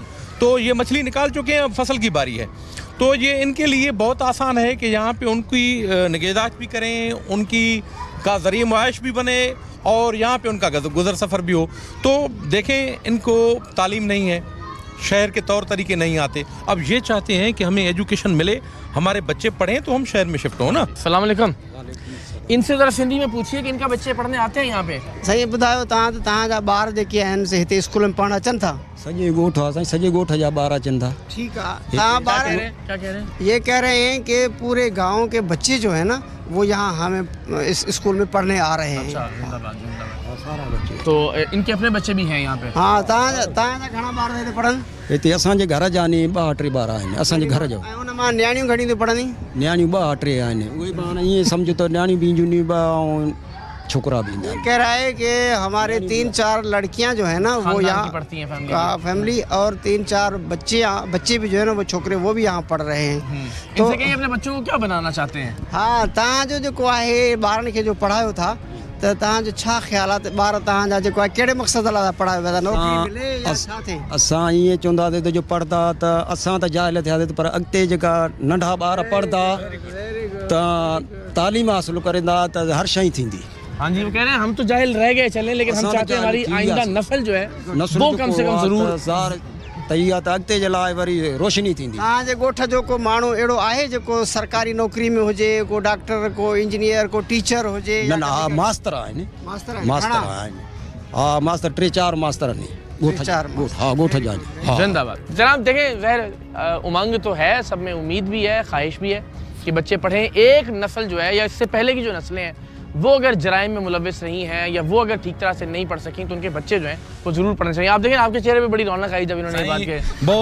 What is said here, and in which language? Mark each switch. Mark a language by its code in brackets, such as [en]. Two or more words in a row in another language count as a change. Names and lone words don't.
[ur] تو یہ مچھلی نکال چکے ہیں، اب فصل کی باری ہے۔ تو یہ ان کے لیے بہت آسان ہے کہ یہاں پہ ان کی نگہداشت بھی کریں، ان کی کا ذریعہ معاش بھی بنے، اور یہاں پہ ان کا گزر سفر بھی ہو. تو دیکھیں، ان کو تعلیم نہیں ہے، شہر کے طور طریقے نہیں آتے. اب یہ چاہتے ہیں کہ ہمیں ایجوکیشن ملے، ہمارے بچے پڑھیں تو ہم شہر میں شفٹ ہو نا. السلام علیکم. ان سے ذرا سندھی میں پوچھیے کہ ان کا بچے پڑھنے آتے ہیں یہاں پہ? [sd] सही ॿुधायो, तव्हां जा ॿार जेके आहिनि से हिते स्कूल में पढ़ण अचनि था? सॼे ॻोठ आहे, सॼे ॻोठ जा ॿार अचनि था। [ur] ٹھیک ہے. [sd] तव्हां ॿार [ur] کیا کہہ رہے ہیں? یہ کہہ رہے ہیں کہ پورے گاؤں کے بچے جو ہے نا وہ یہاں ہمیں اس اسکول میں پڑھنے آ رہے ہیں. تو ان کے اپنے بچے بھی ہیں یہاں پہ? हाँ। [sd] तव्हां घणा ॿार हिते पढ़नि? हिते असांजे घर जा नी 2-3 ॿार आहिनि असांजे घर जो। ऐं उन मां नियाणियूं घणी थियूं पढ़नि? नियाणियूं 2-3 आहिनि। उहे पाण ईअं सम्झो त नियाणियूं बि ईंदियूं नी ऐं छोकरा भी। [ur] کہہ رہا ہے کہ ہمارے 3-4 لڑکیاں جو ہے نا وہ یہاں پڑھتی ہیں, فیملی، اور 3-4 بچے بھی جو ہے نا وہ چھوکرے وہ بھی یہاں پڑھ رہے ہیں. تو اپنے بچوں کو کیا بنانا چاہتے ہیں? हाँ, [sd] तव्हां जो जेको आहे ॿारनि खे जो पढ़ायो था त तव्हांजो छा ख़्यालात, ॿार तव्हांजा जेको आहे कहिड़े मक़सद लाइ पढ़ायो विया था, नौकरी मिले या छा थिए? असां ईअं चवंदासीं त जो पढ़ंदा त असां त जाइल थियासीं, पर अॻिते जेका नंढा ॿार पढ़ंदा त तालीम हासिल कंदा त हर शइ थींदी। [ur] ہاں جی، وہ کہہ رہے ہیں ہم تو جاہل رہ گئے چلیں، لیکن ہم چاہتے ہیں ہماری آئندہ نسل جو ہے وہ کم سے کم ضرور [sd] तैयार त अॻिते जे लाइ वरी रोशनी थींदी। तव्हांजे ॻोठ जो को माण्हू अहिड़ो आहे जेको सरकारी नौकरी में हुजे, को डॉक्टर, को इंजीनियर, को टीचर हुजे? न, हा मास्तर आहिनि। मास्तर आहिनि। हा, मास्तर 3-4 मास्तर आहिनि ॻोठ जा। हाँ, ॻोठ जा। [ur] जिंदाबाद। جناب دیکھیں، ظاہر امنگ تو ہے، سب میں امید بھی ہے، خواہش بھی ہے کہ بچے پڑھیں. ایک نسل جو ہے یا اس سے پہلے کی جو نسلیں ہیں وہ اگر جرائم میں ملوث نہیں ہے، یا وہ اگر ٹھیک طرح سے نہیں پڑھ سکیں، تو ان کے بچے جو ہیں وہ ضرور پڑھنے چاہیے. آپ دیکھیں، آپ کے چہرے پہ بڑی رونق آئی جب انہوں نے بات کی.